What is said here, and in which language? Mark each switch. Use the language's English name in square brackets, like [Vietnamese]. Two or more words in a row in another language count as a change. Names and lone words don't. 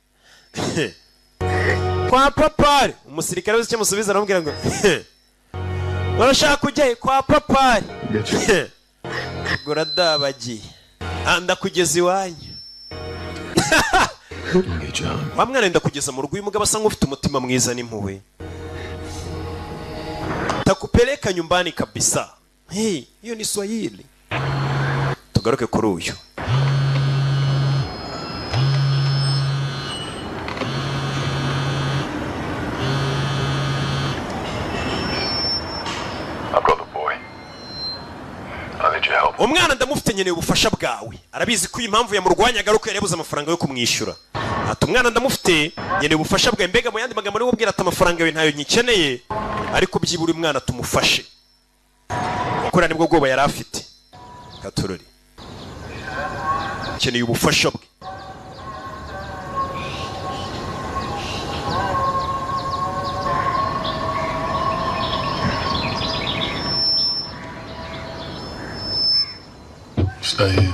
[Kinyarwanda] Kwa papari umusirikare wese cyamusubiza aramubwira ngo urashaka kujya kwa papari. Goradabagiye. Anda kugeza iwanyu. Bamwana enda kugeza mu rugo uyu mugabo asa nk'ufite umutima mwiza n'impuhwe. [Swahili] Takupeleka nyumbani kabisa. Hey, hiyo ni Swahili. [Kinyarwanda] Tugaruke kuri uyu. Umwana ndamufite nyeneye ubufasha bwawe. Arabizi ko impamvu yamurwanyaga ari uko yarebuze amafaranga yo kumwishyura. Ati umwana ndamufite nyeneye ubufasha bwawe. Mbega mu yandi magambo ari ubwira ati amafaranga yawe ntayo nyikeneye, ariko byibura umwana tumufashe. Ukora nibwo bwoba yari afite. Katorori. Keneye ubufasha bwe. [English] Stay here.